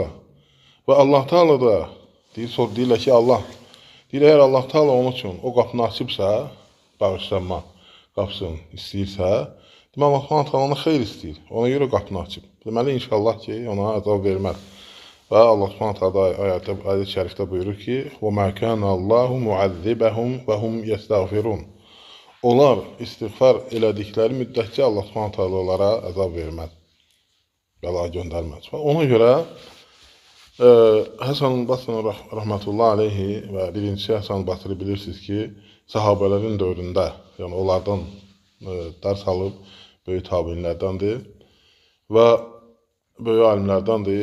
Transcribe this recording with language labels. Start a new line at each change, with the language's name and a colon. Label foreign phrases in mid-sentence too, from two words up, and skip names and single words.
Azerbaijani: Və Allah Teala da deyirlər ki, Allah. Deyir, əgər Allah Teala onun üçün o qapını açıbsa, bağışlanma qapısını istəyirsə, demək Allah
Arabic: سبحانه تعالى
Azerbaijani: ona xeyir istəyir. Ona görə qapını açıb. Deməli, inşallah ki, ona əzab verməz. Və Allah
Arabic: سبحانه تعالى
Azerbaijani: ayət-i şərifdə buyurur ki,
Arabic: وَمَا كَانَ اللّٰهُ مُعَذِّبَهُمْ وَهُمْ يَسْتَغْفِرُونَ.
Azerbaijani: Onlar istiğfar elədikləri müddətcə Allah
Arabic: سبحانه تعالى
Azerbaijani: onlara əzab verməz. Bəla göndərməz. Ona görə Həsən Basri
Arabic: رحمة الله عليه
Azerbaijani: və birincisi Həsən Basri bilirsiniz ki, sahabələrin dövründə, yəni onlardan dərs alıb böyük tabinlərdəndir və böyük alimlərdəndir.